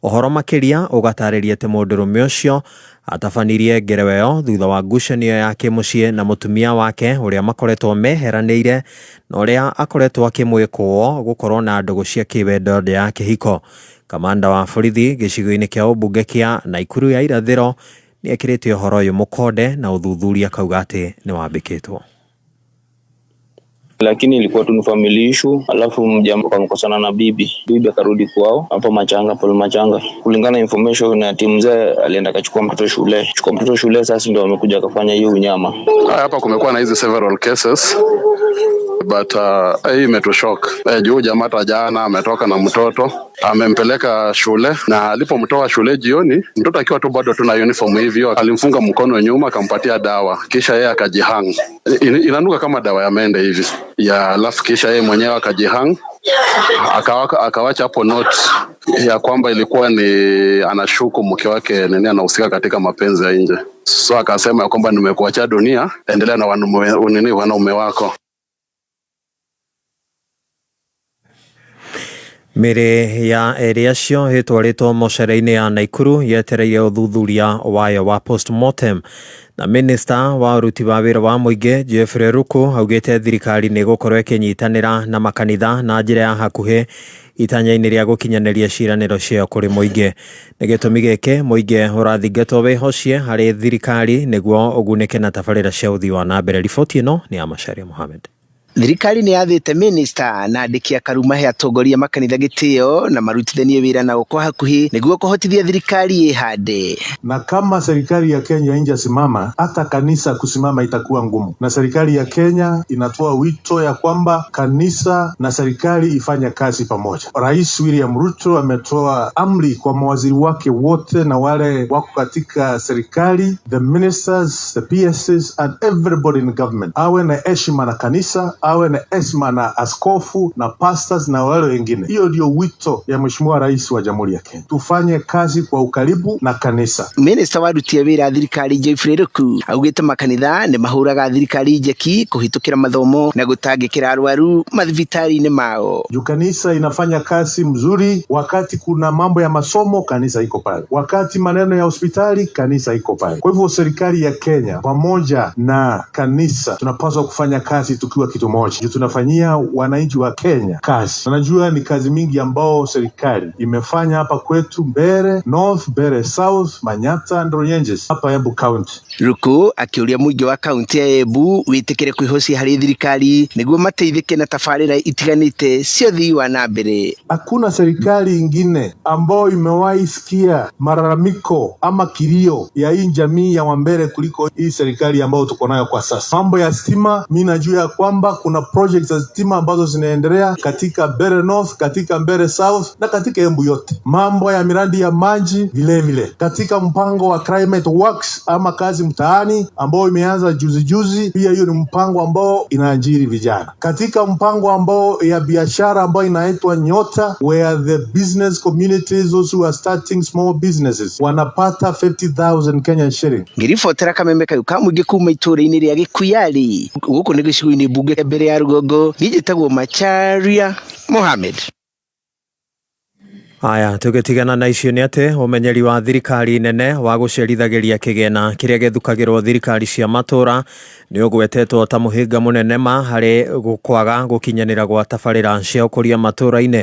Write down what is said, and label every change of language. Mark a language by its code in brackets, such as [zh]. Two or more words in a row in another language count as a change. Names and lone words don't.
[ki] Ohoro makiria ugatarĩria ati mũndũrũme ũcio atabanirie ngerewa ĩyo thutha wa ngucanio yake mũciĩ na mũtumia wake ũrĩa makoretwo meheranĩire na ũrĩa akoretwo akĩmwĩkwo gũkorwo na ndũgũ cia kĩwendo ya kĩhiko. Kamanda wa borithi gĩcigo-inĩ kĩa ũmbunge kĩa Naikuru ya irathĩro nĩ ekĩrĩte ũhoro ũyũ mũkonde na ũthuthuria kauga atĩ nĩ wambĩkĩtwo. [sw] Lakini ilikuwa tu ni [en] family issue, [sw] alafu mjambo kamkosana na bibi akarudi kwao hapo Machanga. Kulingana information na timu mzee alienda kachukua mtoto shule, sasa ndio amekuja akafanya hiyo unyama. Hapa kumekuwa na hizi [en] several cases [sw] but hii imetushock. Juu jamaa jana ametoka na mtoto amempeleka shule, na alipomtoa shule jioni, mtoto akiwa tu bado tuna uniform hivyo, alimfunga mkono nyuma akampatia dawa, kisha yeye akajihang. Inanuka kama dawa ya mende hivi ya, alafu kisha yeye mwenyewe akajihang, akawacha hapo note ya kwamba ilikuwa ni anashuku mke wake nini anahusika katika mapenzi ya nje. So akasema ya kwamba nimekuacha dunia, endelea na wanaume wako. [ki] Mĩrĩ ya erĩ acio ĩtwarĩtwo mocarĩ-inĩ ya Naikuru yetereire ũthuthuria wayo wa postmortem. Na minista wa ũruti wa wĩra wa mũingĩ Jeffrey Ruku augĩte thirikari nĩ gũkorwo ĩkĩnyitanĩra na makanitha na njĩra ya hakuhĩ itanya-inĩ rĩa gũkinyanĩria ciĩranĩro ciao kũrĩ mũingĩ. Nĩ gĩtũmi gĩkĩ mũingĩ ũrathingatwo wĩhocie harĩ thirikari nĩguo ũgunĩke na tabarĩra cia ũthii wa na mbere. Riboti ĩno nĩ ya Macharia Mohamed. Thirikari nĩ yathĩte minista na andĩki a Karuma he atongoria makanitha gĩtĩo na marutithanie wĩra na kwa hakuhĩ nĩguo kũhotithia thirikari ĩhande. [sw] Na kama serikali ya Kenya injasimama, hata kanisa kusimama itakuwa ngumu. Na serikali ya Kenya inatoa wito ya kwamba kanisa na serikali ifanye kazi pamoja. Rais William Ruto ametoa amri kwa mawaziri wake wote na wale wako katika serikali, [en] the ministers, the PSs and everybody in government, [sw] awe na heshima na kanisa, awe na heshima na askofu na pastors na wale wengine. Hiyo ndio wito ya Mheshimiwa Rais wa Jamhuri ya Kenya. Tufanye kazi kwa ukaribu na kanisa. [ki] Minista wa rutia wĩra thirikari Jeffrey Ruku augĩte makanitha nĩ mahũraga thirikari njeki kũhĩtũkĩra mathomo na gũtangĩkĩra arwaru mathibitarĩ-inĩ mao. [sw] Juu kanisa inafanya kazi mzuri wakati kuna mambo ya masomo, kanisa iko pale. Wakati maneno ya hospitali, kanisa iko pale. Kwa hivyo serikali ya Kenya pamoja na kanisa tunapaswa kufanya kazi tukiwa kitu moja. Juu tunafanyia wananchi wa Kenya kazi. Tunajua ni kazi mingi ambao serikali imefanya hapa kwetu Mbeere North, Mbeere South, Manyata and Runyenjes hapa Embu County. Ruku akiuria mũingĩ wa kaunti ya Embu wĩtĩkĩre kwĩhocia harĩ thirikari nĩguo mateithĩke na tabarĩra itiganĩte cia ũthii wa na mbere. Hakuna serikali ingine ambao imewahi sikia malalamiko ama kilio ya hii jamii ya Wambere kuliko hii serikali ambao tuko nayo kwa sasa. Mambo ya stima, mimi najua kwamba kuna projects za stima ambazo zinaendelea katika Mbeere North, katika Mbeere South na katika Embu yote. Mambo ya miradi ya maji vile. Katika mpango wa [en] climate works [sw] ama kazi mtaani ambao imeanza juzi, pia hiyo ni mpango ambao inaajiri vijana. Katika mpango ambao ya biashara ambao inaitwa Nyota, [en] where the business communities those who are starting small businesses wanapata 50,000 Kenyan shilling. [ki] Ngiribotera Kameme Kayuka mũingĩ kuma itũũra-inĩ rĩa Gĩkuyari gũkũ nĩ gĩcigo-inĩ mbunge mbere ya Rũgongo. Nĩnjĩtagwo Macharia Mohamed. Aya, tũgĩtigana na icio nĩ atĩ ũmenyeri wa thirikari nene wa gũcerithagĩria kĩgĩna kĩrĩa gĩthukagĩrwo thirikari cia matũũra nĩ ũgwetetwo ta mũhĩnga mũnene harĩ kwaga gũkinyanĩra gwa tabarĩra cia ũkũria matũũra-inĩ.